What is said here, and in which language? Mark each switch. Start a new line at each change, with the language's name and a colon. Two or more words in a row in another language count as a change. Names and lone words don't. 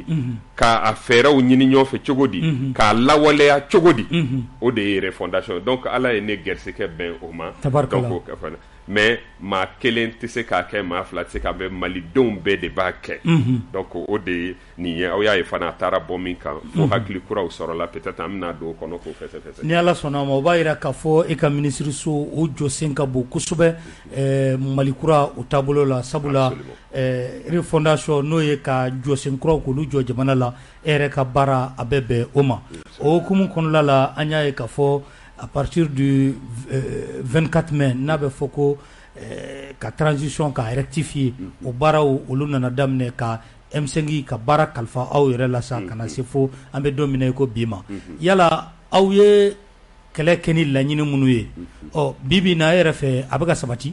Bambara: k'a fɛɛrɛw ɲini ɲɔgɔn fɛ cogo di k'a lawaleya cogo di o de ye refondation donc Ala ye ne gɛrisigɛ bɛn o ma donc mais maa kelen tɛ se k'a kɛ maa fila tɛ se k'a bɛ malidenw bɛɛ de b'a kɛ donc o de ye nin ye aw y'a ye fana a taara bɔ min kan fo hakili kuraw sɔrɔla peut-être an bɛna don o kɔnɔ k'o fɛsɛfɛsɛ ni Ala sɔnna ma o b'a jira k'a fɔ e ka minisiriso o jɔsen ka bon kosɛbɛ Mali kura o taabolo la sabula refondation n'o ye ka jɔsen kuraw k'olu jɔ jamana la e yɛrɛ ka baara a bɛ bɛn o ma o hukumu kɔnɔna la an y'a ye k'a fɔ
French: à partir du
Bambara: 24 mai n'a bɛ fɔ ko ka transition ka rectifier o baaraw olu nana daminɛ ka M5 ka baara kalifa aw yɛrɛ la sa kana se fo an bɛ don min na ko bi ma yala aw ye kɛlɛ kɛ ni laɲini minnu ye bi bi na e yɛrɛ fɛ a bɛ ka sabati